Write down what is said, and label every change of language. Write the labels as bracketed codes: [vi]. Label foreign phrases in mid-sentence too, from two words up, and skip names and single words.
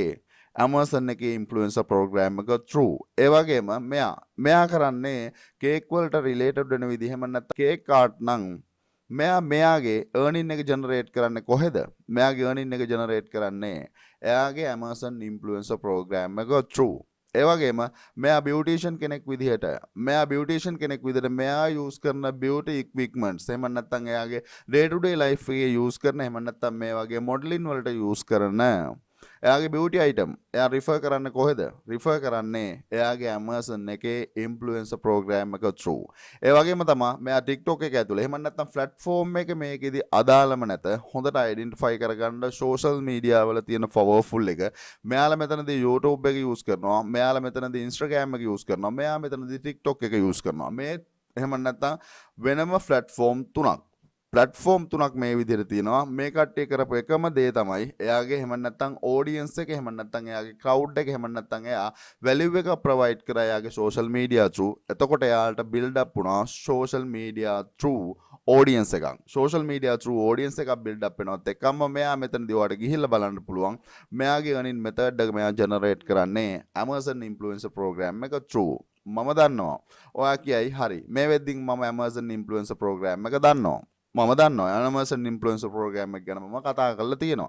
[si] එයාගේ Amazon එකේ [en] influencer program [si] එක through. ඒ වගේම මෙයා කරන්නේ cake වලට related වෙන විදිහ එහෙම නැත්නම් [en] cake art [si] නම් මෙයාගේ earning එක generate කරන්නේ කොහෙද? මෙයාගේ earning එක generate කරන්නේ එයාගේ Amazon [en] influencer program [si] එක through. ඒ වගේම මෙයා beautician කෙනෙක් විදිහට මෙයා use කරන [en] beauty equipments [si] එහෙම නැත්නම් එයාගේ [en] day to day life [si] එකේ use කරන එහෙම නැත්නම් මේ වගේ modeling වලට use කරන එයාගේ [en] beauty item [si] එයා refer කරන්නේ කොහෙද? refer කරන්නේ එයාගේ Amazon එකේ [en] influencer program [si] එක through. ඒ වගේම තමයි මෙයා TikTok එක ඇතුළේ එහෙම නැත්නම් platform එක මේකෙදි අදාළම නැත හොඳට identify කරගන්න [en] social media [si] වල තියෙන powerful එක. මෙයාලා මෙතනදී YouTube එක use කරනවා. මෙයාලා මෙතනදී Instagram එක use කරනවා. මෙයා මෙතනදී TikTok එක use කරනවා. මේ එහෙම නැත්නම් වෙනම platform තුනක් මේ විදිහට තියෙනවා. මේ කට්ටිය කරපු එකම දේ තමයි එයාගේ එහෙම නැත්නම් audience එක එහෙම නැත්නම් එයාගේ crowd එක එහෙම නැත්නම් එයා value එක provide කරා එයාගේ [en] social media through. [si] එතකොට එයාලට [en] build up [si] වුණා [en] social media through [si] audience එකක්. [en] social media through [si] audience එකක් [en] build up [si] වෙනවත් එක්කම මෙයා මෙතනදී ඔයාලට ගිහිල්ලා බලන්න පුළුවන්. මෙයාගේ [en] earning method [si] එක මෙයා generate කරන්නේ Amazon [en] influencer program [si] එක through. මම දන්නවා. ඔයා කියයි හරි. මේ වෙද්දින් මම Amazon [en] influencer program [si] එක දන්නවා. මම දන්නවා Amazon [en] influencer program [si] එක ගැන මම කතා කරලා තියෙනවා.